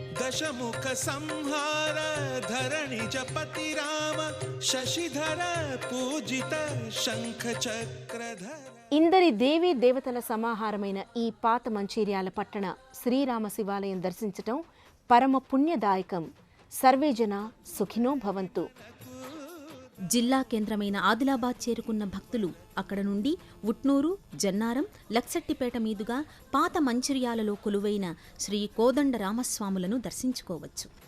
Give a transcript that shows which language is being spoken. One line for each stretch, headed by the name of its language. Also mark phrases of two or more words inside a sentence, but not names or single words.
Sanskrit: दशमुख संहार धरणिजपति राम शशिधर पूजित शंख चक्रधर.
Telugu: ఇందరి దేవీ దేవతల సమాహారమైన ఈ పాత మంచిర్యాల పట్టణ శ్రీరామ శివాలయం దర్శించటం పరమ పుణ్యదాయకం.
Sanskrit: సర్వేజన సుఖినో భవంతు.
Telugu: జిల్లా కేంద్రమైన ఆదిలాబాద్ చేరుకున్న భక్తులు అక్కడ నుండి ఉట్నూరు, జన్నారం, లక్సట్టిపేట మీదుగా పాత మంచిర్యాలలో కొలువైన శ్రీ కోదండ రామస్వాములను దర్శించుకోవచ్చు.